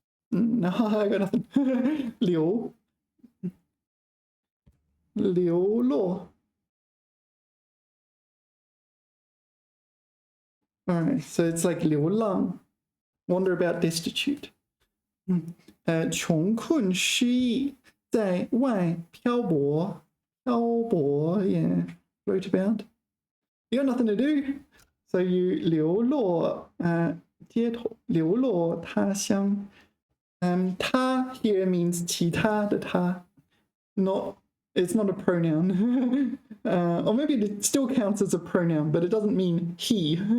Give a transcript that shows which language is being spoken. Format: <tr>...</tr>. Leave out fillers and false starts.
<en>No, I got nothing. 流落. All right, so it's like 流浪, wander about, destitute.</en> <zh>穷困失意，在外漂泊，</zh> <en>yeah, float about. You got nothing to do, so you</en> <zh>流落街头，流落他乡。</zh> <en>他 here means 其他的他 not it's not a pronoun. Or maybe it still counts as a pronoun, but it doesn't mean he.</en>